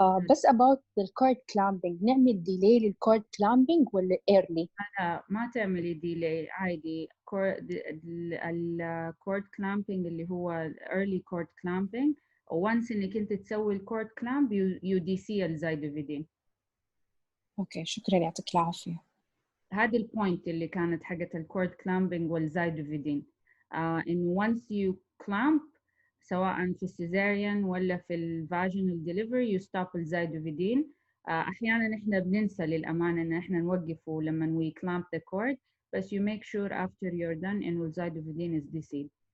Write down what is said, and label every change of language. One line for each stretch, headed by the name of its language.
Arabic: بس
English: about the cord clamping،
Arabic: نعمل delay للcord clamping ولا early؟ لا ما تعملي delay عادي. الcord clamping اللي هو early cord clamping، once انك انت تسوي الcord clamp
English: you DC
Arabic: الزايدوفيدين. اوكي شكرا، يعطيك العافية. هذه البوينت اللي كانت حقت الcord clamping والزايدوفيدين.
English: in once you clamp
Arabic: سواء في Cesarean ولا في vaginal delivery
English: you stop
Arabic: الزايدوفيدين. أحيانا إحنا بننسى للأمانة إن إحنا نوقفه لما
English: we clamp the cord، but you make sure after you're done
Arabic: إنه الزايدوفيدين
English: is DC'd.